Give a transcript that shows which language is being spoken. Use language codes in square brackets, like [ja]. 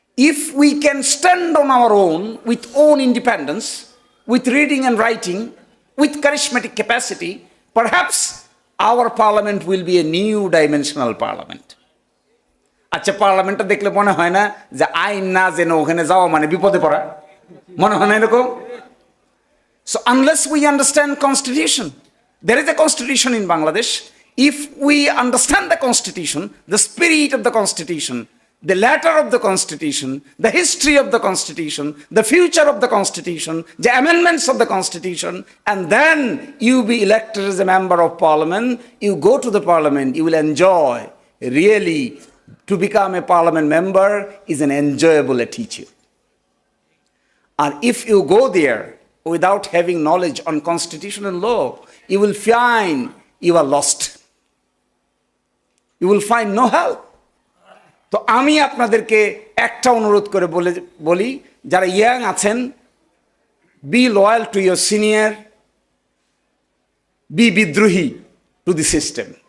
[en] If we can stand on our own with own independence, with reading and writing, with charismatic capacity, perhaps our parliament will be a new dimensional parliament. [bn] আচ্ছা, পার্লামেন্টটা দেখলে মনে হয় না যে আইন না জেনে ওখানে যাওয়া মানে বিপদে পড়া? মনে হয় না এরকম? [en] So unless we understand constitution, there is a constitution in Bangladesh. If we understand the constitution, the spirit of the constitution, the letter of the constitution, the history of the constitution, the future of the constitution, the amendments of the constitution, and then you be elected as a member of parliament, you go to the parliament, you will enjoy. Really, to become a parliament member is an enjoyable teacher. And if you go there without having knowledge on constitutional law, you will find you are lost. You will find no help. [bn] তো আমি আপনাদেরকে একটা অনুরোধ করে বলি, যারা young আছেন, [en] be loyal to your senior, be [bn] বিদ্রোহী [en] To the সিস্টেম।